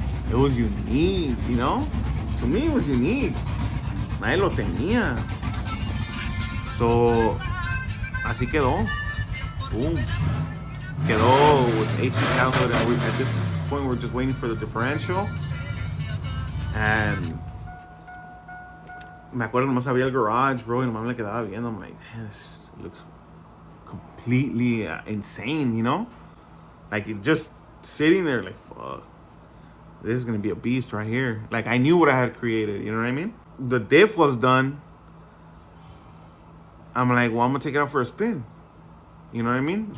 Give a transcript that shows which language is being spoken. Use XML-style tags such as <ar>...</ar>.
<en>It was unique, you know? To me, it was unique.</en> <es>Nadie lo tenía. So, así quedó. Boom.</es> <en>Quedó with HD cow hood. And at this point, we're just waiting for the differential.</en> <es>And me acuerdo nomás abría el garage, bro, y nomás me quedaba viendo.</es> <en>I'm like, this looks completely insane, you know? Like it just sitting there, like fuck, this is gonna be a beast right here. Like I knew what I had created. You know what I mean? The diff was done. I'm like, well, I'm gonna take it out for a spin. You know what I mean?</en>